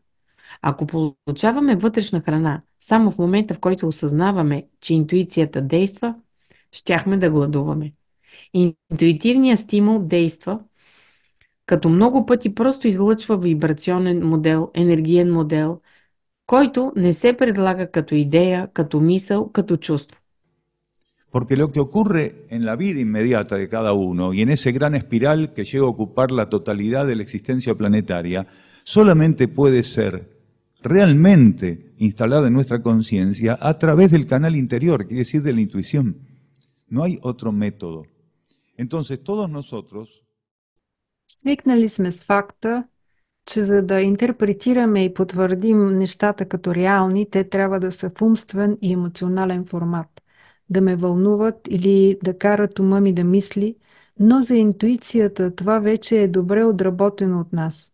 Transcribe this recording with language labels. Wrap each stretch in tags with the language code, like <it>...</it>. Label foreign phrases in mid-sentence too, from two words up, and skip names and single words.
<bg>Ако получаваме вътрешна храна само в момента, в който осъзнаваме, че интуицията действа, щяхме да гладуваме. Интуитивният стимул действа, като много пъти просто излъчва вибрационен модел, енергиен модел, който не се предлага като идея, като мисъл, като чувство.</bg> <es>Porque lo que ocurre en la vida inmediata de cada uno y en ese gran espiral que llega a ocupar la totalidad de la existencia planetaria, solamente puede ser realmente instalada en nuestra conciencia a través del canal interior, quiere decir de la intuición. No hay otro método. Entonces todos nosotros</es> <bg>Свикнали сме с факта, че за да интерпретираме и потвърдим нещата като реални, те трябва да са в умствен и емоционален формат, да ме вълнуват или да карат ума ми да мисли, но за интуицията това вече е добре отработено от нас.</bg>